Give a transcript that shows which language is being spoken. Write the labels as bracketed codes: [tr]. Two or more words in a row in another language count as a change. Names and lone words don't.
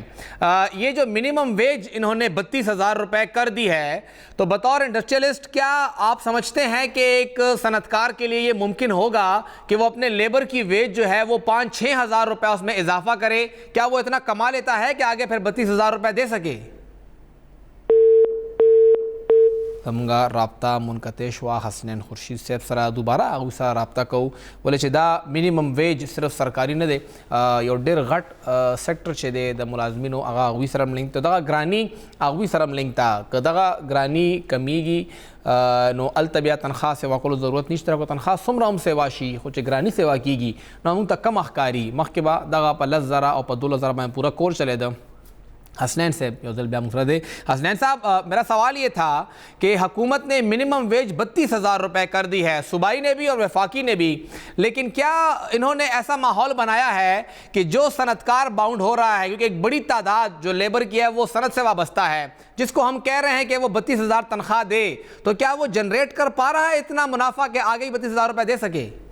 [ur] یہ جو [en] minimum wage [ur] انہوں نے 32,000 روپے کر دی ہے, تو بطور انڈسٹریلسٹ کیا آپ سمجھتے ہیں کہ ایک صنعتکار کے لیے یہ ممکن ہوگا کہ وہ اپنے لیبر کی ویج جو ہے وہ 5-6 ہزار روپے اس میں اضافہ کرے؟ کیا وہ اتنا کما لیتا ہے کہ آگے پھر 32,000 روپے دے سکے؟ [ps] ہمگا رابطہ منقطع شوا. حسنین خورشید صاحب سره دوباره هغوی سره رابطه کوو, ولې چې دا [en] minimum wage [ps] صرف سرکاري نه دی, یو ډېر غټ سیکټر چې دی د ملازمینو هغه هغوی سره هم لینک ته, دغه ګراني هغوی سره هم لینک ته. که دغه ګراني کمیږي نو هلته بیا تنخواه سیوا کولو ضرورت نشته, که تنخواه څومره هم سیوا شي خو چې ګراني سیوا کیږي نو موږ ته کم ښکاري. مخکې به دغه په 10,000 او په 12,000 باندې پوره کور چلېده. حسنین صاحب یو ځل بیا مفرد ہے. [ur] حسنین صاحب, میرا سوال یہ تھا کہ حکومت نے [en] minimum wage [ur] 32,000 روپے کر دی ہے, صوبائی نے بھی اور وفاقی نے بھی, لیکن کیا انہوں نے ایسا ماحول بنایا ہے کہ جو صنعتکار باؤنڈ ہو رہا ہے, کیونکہ ایک بڑی تعداد جو لیبر کی ہے وہ صنعت سے وابستہ ہے, جس کو ہم کہہ رہے ہیں کہ وہ 32,000 تنخواہ دے, تو کیا وہ جنریٹ کر پا رہا ہے اتنا منافع کہ آگے ہی 32,000 روپے دے سکے؟